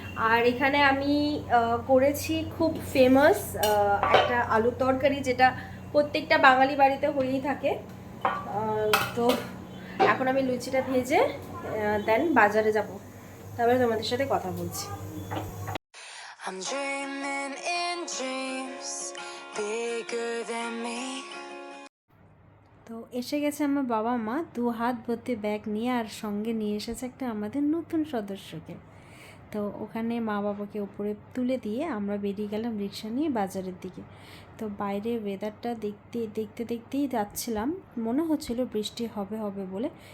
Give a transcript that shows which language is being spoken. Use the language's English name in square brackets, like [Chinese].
[Bangla] আর এখানে আমি করেছি খুব ফেমাস একটা আলু তরকারি, যেটা প্রত্যেকটা বাঙালি বাড়িতে হয়েই থাকে। তো এখন আমি লুচিটা ভেজে দেন বাজারে যাব, তারপরে তোমাদের সাথে কথা বলছি। [English] I'm dreaming in dreams bigger than me. [Bangla] তো এসে গেছে আমার বাবা মা, 2 হাত ভর্তি ব্যাগ নিয়ে, আর সঙ্গে নিয়ে এসেছে একটা আমাদের নতুন সদস্যকে। তো ওখানে মা বাবাকে উপরে তুলে দিয়ে আমরা বেরিয়ে গেলাম রিক্সা নিয়ে বাজারের দিকে। তো বাইরে ওয়েদারটা দেখতেই যাচ্ছিলাম, মনে হচ্ছিল বৃষ্টি হবে বলে।